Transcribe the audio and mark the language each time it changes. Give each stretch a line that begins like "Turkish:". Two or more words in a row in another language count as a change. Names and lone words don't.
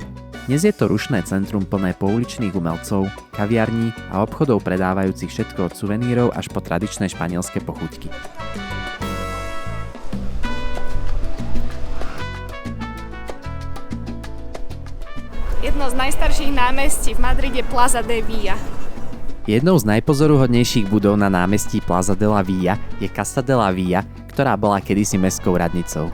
Slovak: Dnes je to rušné centrum plné pouličných umelcov, kaviarní a obchodov predávajúcich všetko od suvenírov až po tradičné španielske pochuťky. Jedno z najstarších námestí v Madride Plaza de Villa. Jednou z najpozoruhodnejších budov na námestí Plaza de la Villa je Casa de la Villa, ktorá bola kedysi mestskou radnicou.